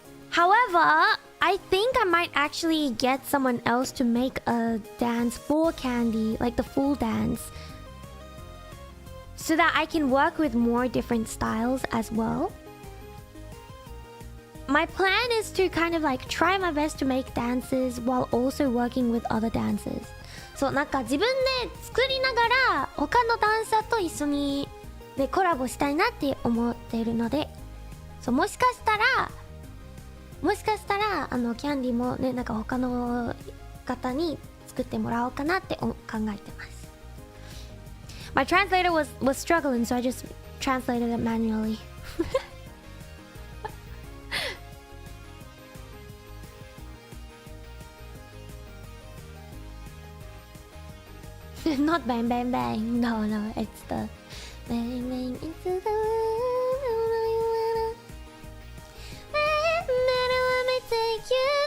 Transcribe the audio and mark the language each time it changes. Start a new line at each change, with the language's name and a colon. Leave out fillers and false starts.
English: However, I think I might actually get someone else to make a dance for Candy, like the full dance, so that I can work with more different styles as well. My plan is to kind of like try my best to make dances while also working with other dancers.
Japanese: そう、なんか自分で作りながら他のダンサーと一緒にでコラボしたいなって思っているので、そう、もしかしたらキャンディもね、なんか他の方に作ってもらおうかなって考えてます。
English: My translator was struggling, so I just translated it manually. Not bang bang bang. No, it's the bang bang into the room. Let me take you